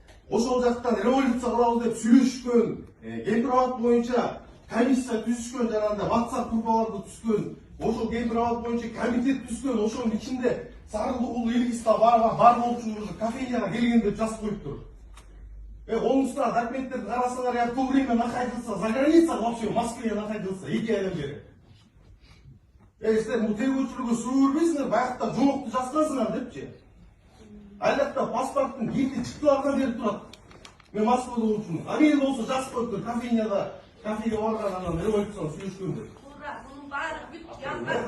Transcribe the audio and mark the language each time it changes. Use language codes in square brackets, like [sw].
[ky] Ошол жактан революция кылабыз деп сүйлөшкөн, кемпир абак боюнча комиссия түзүшкөн, жанагындай WhatsApp группаларды түзгөн, ошол кемпир абак боюнча комитет түзгөн, ошонун ичинде Сарылдыкулу Илгизда бар болчу кофейняга келген деп жазып коюптур. Колуңузда документтерди карасаңар, [ru] я в то время находился за границей, вообще в Москве находился [ky] 2 айдан бери. Силер бул тергөөчүлөргө суроо бербейсиңер, баягыда жонокту жазгансыңар депчи. Айлакта паспорттун кирди чыктыларга берип турат. Мен Москвада болчумун. А мен болсо жазып коюптур, кофейняда кофеге барган анан революцияны сүйлөшкөндөр. Мунун баары бүт жазган.